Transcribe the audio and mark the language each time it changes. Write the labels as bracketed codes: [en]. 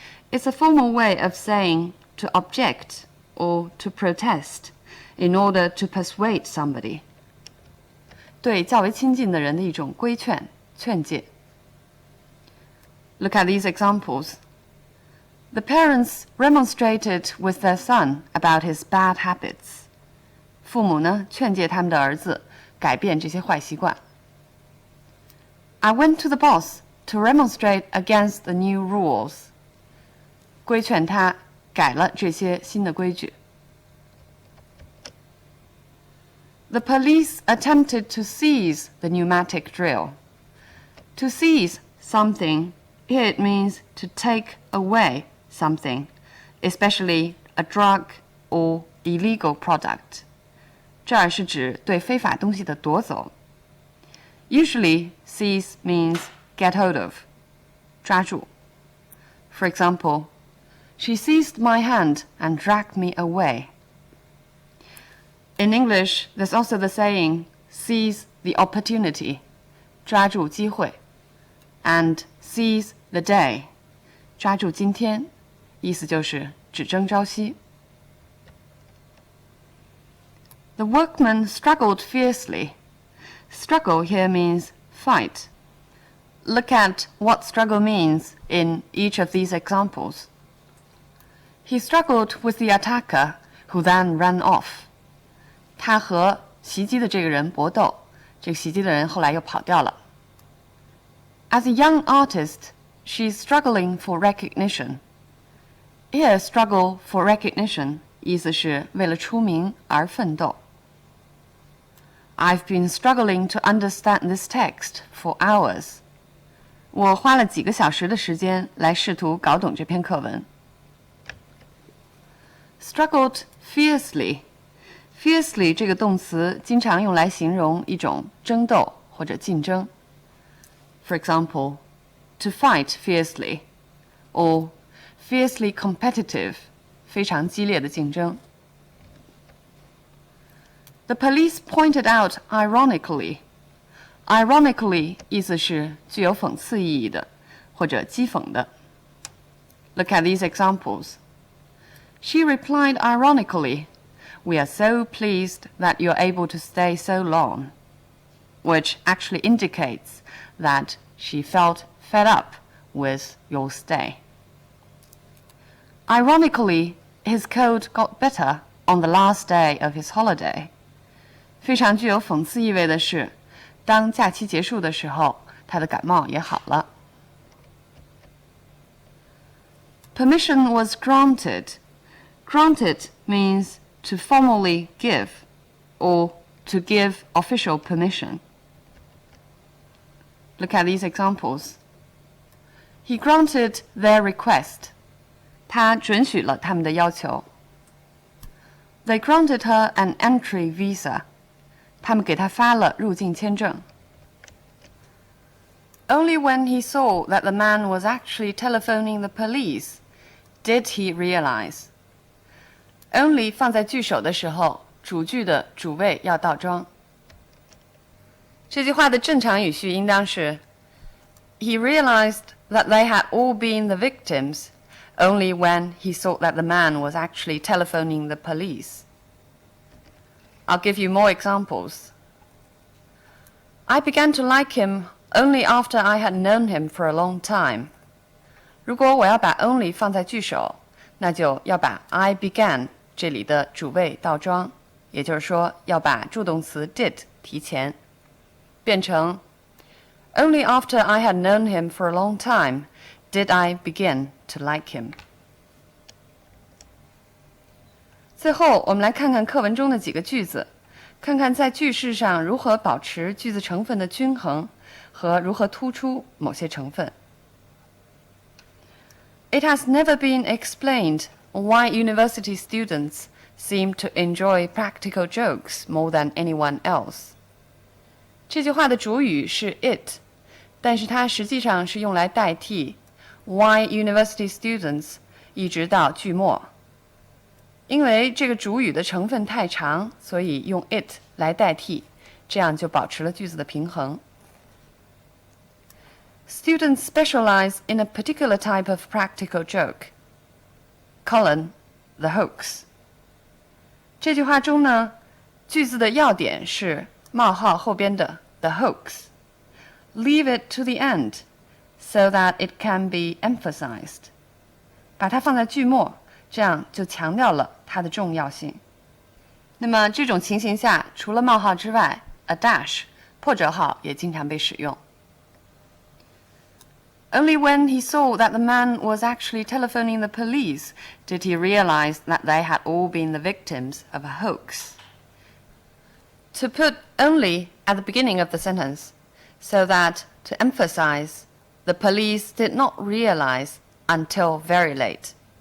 [en] It's a formal way of saying to object or to protest in order to persuade somebody. [zh] 对较为亲近的人的一种规劝、劝诫。 [en] Look at these examples. The parents remonstrated with their son about his bad habits. [zh] 父母呢，劝诫他们的儿子改变这些坏习惯。 [en] I went to the boss to remonstrate against the new rules. [zh] 规劝他改了这些新的规矩。 [en] The police attempted to seize the pneumatic drill. To seize something, here it means to take away something, especially a drug or illegal product. [zh] 这儿是指对非法东西的夺走。 [en] Usually, seize means get hold of, [zh] 抓住。 [en] For example, she seized my hand and dragged me away. In English, there's also the saying, seize the opportunity, [zh] 抓住机会, [en] and seize the day, [zh] 抓住今天，意思就是只争朝夕。 [en] The workman struggled fiercely. Struggle here means fight. Look at what struggle means in each of these examples. He struggled with the attacker, who then ran off. [zh] 他和袭击的这个人搏斗，这个袭击的人后来又跑掉了。 [en] As a young artist, She's struggling for recognition. Here, struggle for recognition [zh] 意思是为了出名而奋斗。 [en] I've been struggling to understand this text for hours. [zh] 我花了几个小时的时间来试图搞懂这篇课文。 [en] Struggled fiercely. [zh] Fiercely 这个动词经常用来形容一种争斗或者竞争。 [en] For example, to fight fiercely, or fiercely competitive, [zh] 非常激烈的竞争。 [en] The police pointed out ironically. [zh] Ironically 意思是具有讽刺意义的，或者讥讽的。 [en] Look at these examples. She replied ironically, "We are so pleased that you're able to stay so long," which actually indicates that she felt fed up with your stay. Ironically, his cold got better on the last day of his holiday. [zh] 非常具有讽刺意味的是，当假期结束的时候，他的感冒也好了。 [en] Permission was granted. Granted means to formally give, or to give official permission. Look at these examples. He granted their request. [zh] 他准许了他们的要求。 [en] They granted her an entry visa. [zh] 他们给她发了入境签证。 [en] Only when he saw that the man was actually telephoning the police did he realize. [zh] Only 放在句首的时候，主句的主谓要倒装。这句话的正常语序应当是 [en] He realized that they had all been the victims only when he saw that the man was actually telephoning the police. I'll give you more examples. I began to like him only after I had known him for a long time. [zh] 如果我要把 only 放在句首，那就要把 I began 这里的主谓倒装，也就是说要把助动词 did 提前，变成 [en] Only after I had known him for a long time did I begin to like him. [zh] 最后，我们来看看课文中的几个句子，看看在句式上如何保持句子成分的均衡和如何突出某些成分。 [en] It has never been explained why university students seem to enjoy practical jokes more than anyone else. [zh] 这句话的主语是 it, 但是它实际上是用来代替 [en] why university students [zh] 一直到句末。因为这个主语的成分太长，所以用 it 来代替，这样就保持了句子的平衡。 [en] Students specialize in a particular type of practical joke. Colon, the hoax. [zh] 这句话中呢，句子的要点是冒号后边的 the hoax. [en] Leave it to the end so that it can be emphasized. [zh] 把它放在句末，这样就强调了它的重要性。那么这种情形下，除了冒号之外 ，a dash 破折号也经常被使用。 [en] Only when he saw that the man was actually telephoning the police did he realize that they had all been the victims of a hoax. To put only at the beginning of the sentence, so that to emphasize, the police did not realize until very late.